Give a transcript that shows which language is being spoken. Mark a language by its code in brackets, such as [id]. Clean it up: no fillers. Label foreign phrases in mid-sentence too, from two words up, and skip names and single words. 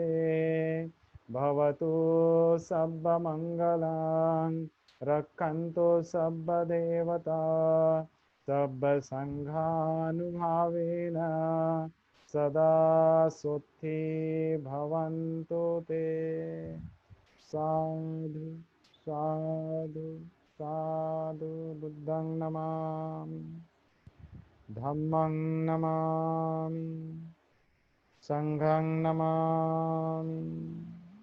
[pi] भवतु सर्वमङ्गलं रक्षन्तु सर्वदेवता सर्वसङ्घानुभावेन सदा सुखी भवन्तु ते। साधु साधु साधु। बुद्धं नमामि, धम्मं नमामि, संघं नमामि।